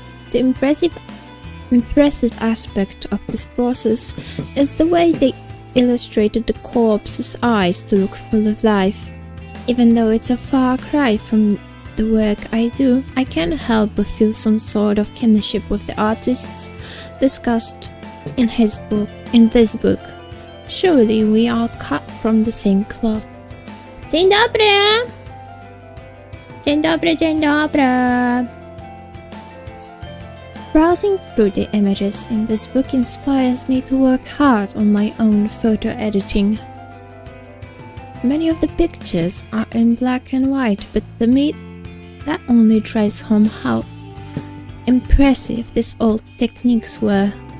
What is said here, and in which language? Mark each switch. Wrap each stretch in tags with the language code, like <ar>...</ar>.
<en>The impressive aspect of this process is the way they illustrated the corpse's eyes to look full of life. Even though it's a far cry from the work I do, I can't help but feel some sort of kinship with the artists discussed in this book. Surely we are cut from the same cloth.</en> <pl>Dzień dobry! Dzień dobry, dzień dobry!</pl> <en>Browsing through the images in this book inspires me to work hard on my own photo editing. Many of the pictures are in black and white, but to me, that only drives home how impressive these old techniques were.</en>